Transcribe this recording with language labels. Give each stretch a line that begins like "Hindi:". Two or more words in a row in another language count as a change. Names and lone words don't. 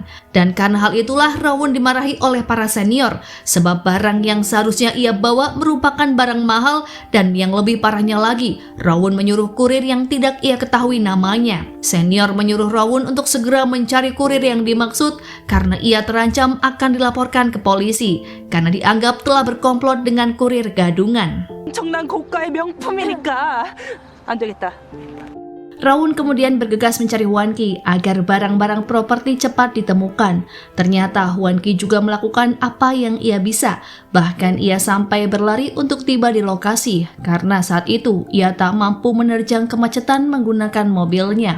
Indonesian: Dan karena hal itulah Rowoon dimarahi oleh para senior sebab barang yang seharusnya ia bawa merupakan barang mahal dan yang lebih parahnya lagi, Rowoon menyuruh kurir yang tidak ia ketahui namanya. Senior menyuruh Rowoon untuk segera mencari kurir yang dimaksud karena ia terancam akan dilaporkan ke polisi karena dianggap telah berkomplot dengan kurir gadungan.
Korean: 엄청난 고가의 명품이니까 안 되겠다.
Indonesian: Rawun kemudian bergegas mencari Hwan Ki agar barang-barang properti cepat ditemukan. Ternyata Hwan Ki juga melakukan apa yang ia bisa. Bahkan ia sampai berlari untuk tiba di lokasi karena saat itu ia tak mampu menerjang kemacetan menggunakan mobilnya.